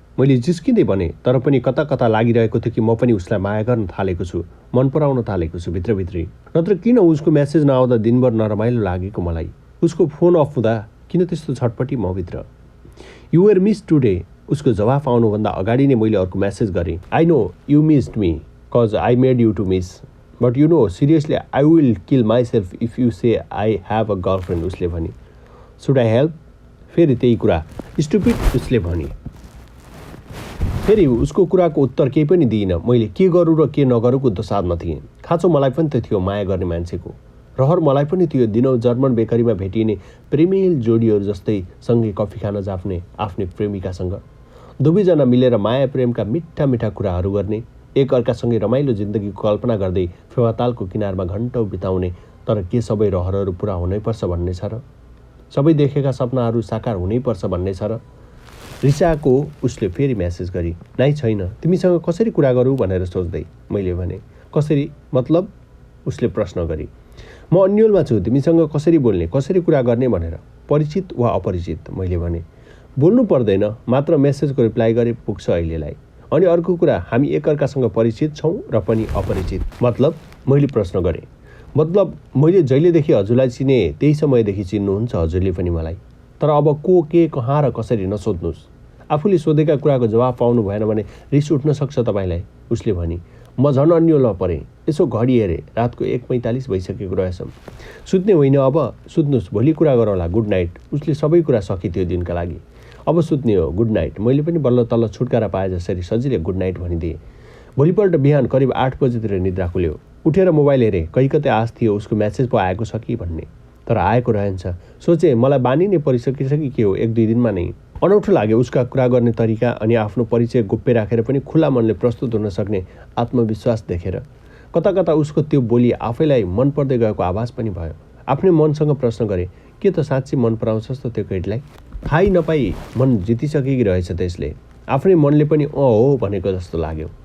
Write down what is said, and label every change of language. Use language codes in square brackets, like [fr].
[ne] मैले जिस्किँदै भने, तर पनि कता कता लागिरहेको थियो कि म पनि उसलाई माया गर्न थालेको छु, मन पराउन थालेको छु भित्रभित्रै। नत्र किन उसको म्यासेज नआउँदा दिनभर नरमाइलो लागेको मलाई? उसको फोन अफ हुँदा किन त्यस्तो छटपटी म भित्र? [en] you were miss today, [ne] उसको जवाफ आउनुभन्दा अगाडि नै मैले अर्को म्यासेज गरेँ। [en] I know you missed me cause I made you to miss, but you know seriously I will kill myself if you say I have a girlfriend, [ne] उसले भनी। [en] Should I help? [ne] फेरि त्यही कुरा, स्टुपिड, उसले भनी। फेरि उसको कुराको उत्तर केही पनि दिइनँ। मैले के गरौँ र के नगरौँको दशामा थिएँ। खाँचो मलाई पनि त थियो माया गर्ने मान्छेको, रहर मलाई पनि थियो दिनौ जर्मन बेकरीमा भेटिने प्रेमिल जोडीहरू जस्तै सँगै कफी खान जाफ्ने आफ्नै प्रेमिकासँग, दुवैजना मिलेर माया प्रेमका मिठा मिठा कुराहरू गर्ने, एक अर्कासँगै रमाइलो जिन्दगीको कल्पना गर्दै फेवातालको किनारमा घन्टौँ बिताउने। तर के सबै रहरहरू पुरा हुनैपर्छ भन्ने छ र? सबै देखेका सपनाहरू साकार हुनैपर्छ भन्ने छ र? रिसाको उसले फेरि म्यासेज गरी। नाइ छैन, तिमीसँग कसरी कुरा गरौँ भनेर सोच्दै, मैले भने। कसरी मतलब? उसले प्रश्न गरी। म अन्यलमा छु, तिमीसँग कसरी बोल्ने, कसरी कुरा गर्ने भनेर। परिचित वा अपरिचित, मैले भने। बोल्नु पर्दैन, मात्र मेसेजको रिप्लाई गरे पुग्छ अहिलेलाई। अनि अर्को कुरा, हामी एकअर्कासँग परिचित छौँ र पनि अपरिचित। मतलब? मैले प्रश्न गरेँ। मतलब मैले जहिलेदेखि हजुरलाई चिने त्यही समयदेखि चिन्नुहुन्छ हजुरले पनि मलाई। तर अब को, के, कहाँ र कसरी नसोध्नुहोस्। आफूले सोधेका कुराको जवाफ पाउनु भएन भने रिस उठ्न सक्छ तपाईँलाई, उसले भनी। म झन् अन्यलमा परेँ। यसो घडी हेरेँ, रातको 1:45 भइसकेको रहेछ। सुत्ने होइन अब? सुत्नुहोस्, भोलि कुरा गरौँला, गुड नाइट। उसले सबै कुरा सकिथ्यो दिनका लागि। अब सुत्ने हो, गुड नाइट। मैले पनि बल्ल तल्ल छुटकारा पाए जसरी सजिलै गुड नाइट भनिदिएँ। भोलिपल्ट बिहान करिब 8 बजेतिर निद्रा खुल्यो। उठेर मोबाइल हेरेँ, कहीँ आश थियो उसको म्यासेज पो आएको छ कि भन्ने, तर आएको रहेछ। सोचेँ मलाई बानी नै परिसकेछ कि के हो, 1-2 दिनमा नै। अनौठो लाग्यो उसका कुरा गर्ने तरिका अनि आफ्नो परिचय गोप्य राखेर पनि खुला मनले प्रस्तुत हुन सक्ने आत्मविश्वास देखेर। कता कता उसको त्यो बोली आफैलाई मन पर्दै गएको आभास पनि भयो। आफ्नै मनसँग प्रश्न गरेँ, के त साँच्चै मन पराउँछस् त त्यो केटीलाई? थाहै नपाई मन जितिसकेकी रहेछ त्यसले। आफ्नै मनले पनि हो भनेको जस्तो लाग्यो।